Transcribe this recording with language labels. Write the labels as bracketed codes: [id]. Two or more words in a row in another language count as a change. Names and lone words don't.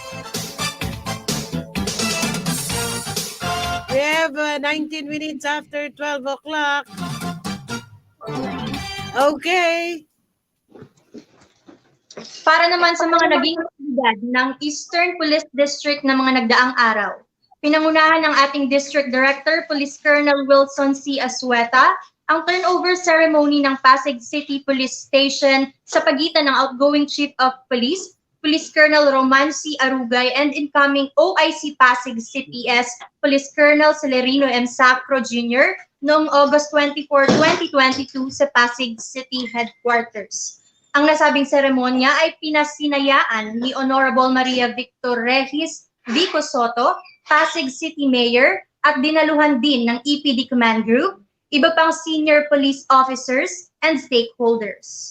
[en] We have 19 minutes after 12 o'clock. Okay. [tl] Para naman sa mga naging aktibidad ng Eastern Police District na mga nagdaang araw, pinangunahan ng ating [en] District Director, [tl] Police Colonel Wilson C. Asueta, ang [en] turnover ceremony [tl] ng Pasig City Police Station sa pagitan ng [en] outgoing Chief of Police, [tl] Police Colonel Roman C. [en] Arugay, and incoming OIC Pasig CPS, Police Colonel Celerino M. Sacro Jr. [tl] noong August 24, 2022 sa Pasig City Headquarters. Ang nasabing seremonya ay pinasinayaan ni Honorable Maria Victor Regis Vico Soto, Pasig City Mayor, at dinaluhan din ng EPD Command Group, iba pang [en] senior police officers, and stakeholders.